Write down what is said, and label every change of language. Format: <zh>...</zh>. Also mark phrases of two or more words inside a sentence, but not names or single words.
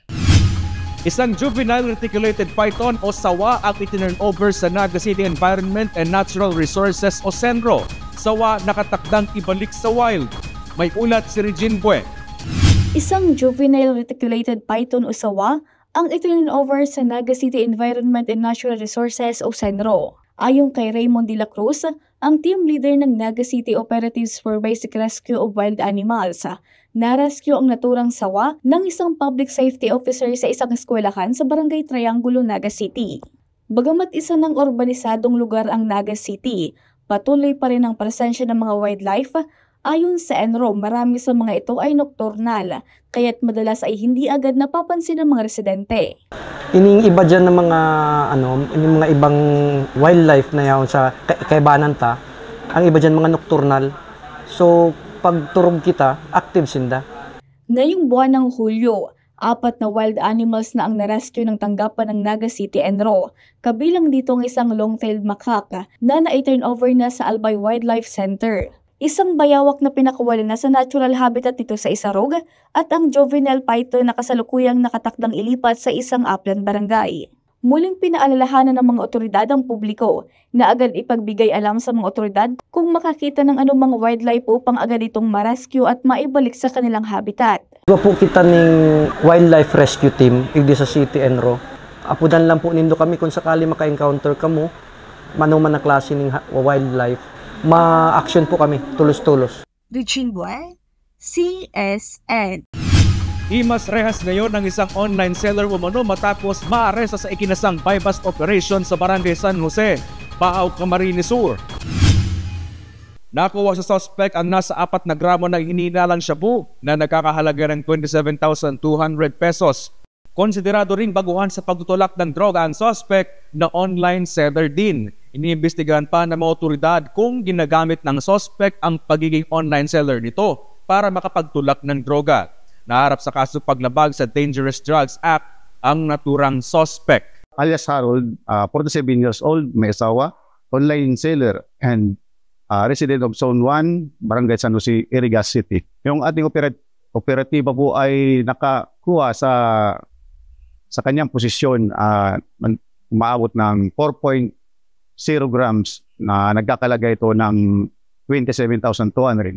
<tl>Isang</tl> <en>juvenile reticulated python</en> <tl>o sawa ang itinurn over sa Naga City Environment and Natural Resources o CENRO. Sawa nakatakdang ibalik sa wild. May ulat si Regine Boy. Isang</tl> <en>juvenile reticulated python</en> <tl>o sawa ang itinurn over sa Naga City Environment and Natural Resources o CENRO. Ayon kay Raymond de la Cruz, ang team leader ng Naga City Operatives for Basic Rescue of Wild Animals, na-rescue ang naturang sawa ng isang</tl> <en>public safety officer</en> <tl>sa isang eskwelahan sa Barangay Triangulo, Naga City. Bagamat isa ng urbanisadong lugar ang Naga City, patuloy pa rin ang presensya ng mga wildlife. Ayon sa CENRO, marami sa mga ito ay nocturnal, kaya't madalas ay hindi agad napapansin ng mga residente.</tl> <bik>Ining iba dyan ng mga yung mga ibang wildlife na yaon sa kaibanan ta, ang iba dyan mga nocturnal. So pag turog kita, active sinda.</bik> <tl>Ngayong buwan ng Hulyo, 4 na</tl> <en>wild animals</en> <tl>na ang narescue ng tanggapan ng Naga City CENRO. Kabilang dito ang isang</tl> <en>long-tailed macaque</en> <tl>na na-turn over na sa Albay Wildlife Center. Isang bayawak na pinakawalan na sa</tl> <en>natural habitat</en> <tl>nito sa Isarog at ang juvenile python na kasalukuyang nakatakdang ilipat sa isang upland barangay. Muling pinaalalahanan ng mga otoridad ang publiko na agad ipagbigay alam sa mga otoridad kung makakita ng anumang wildlife upang agad itong ma-rescue at maibalik sa kanilang habitat.</tl> <bik>Iba po kita ng</bik> <en>wildlife rescue team</en> <bik>igdi sa City CENRO. Apudan lang po nindo kami kung sakali maka-encounter kamo manuman na klase ng wildlife. Ma-action po kami, tulos-tulos.</bik> <tl>Regine Boy, CSN. Imas rehas ngayon ng isang</tl> <en>online seller</en> <tl>umano matapos maaresta sa ikinasang</tl> <en>buy-bust operation</en> <tl>sa Barangay San Jose, Baaw, Camarines Sur. Nakuha sa suspect ang nasa 4 na gramo ng hinihinalang shabu na nagkakahalaga ng 27,200 pesos. Konsiderado ring baguhan sa pagtutulak ng droga ang suspect na</tl> <en>online seller</en> <tl>din. Iniimbestigahan pa ng mga otoridad kung ginagamit ng suspect ang pagiging</tl> <en>online seller</en> <tl>nito para makapagtulak ng droga. Naharap sa kaso paglabag sa Dangerous Drugs Act ang naturang suspect.</tl> <en>Alias Harold, 47 years old,</en> <tl>may asawa,</tl> <en>online seller and resident of Zone 1, Barangay San Jose, Irigas City.</en> <tl>Yung ating operatiba po ay nakakuha sa kanyang posisyon, umaabot ng 4.0 grams na nagkakalaga ito ng 27,200.</tl>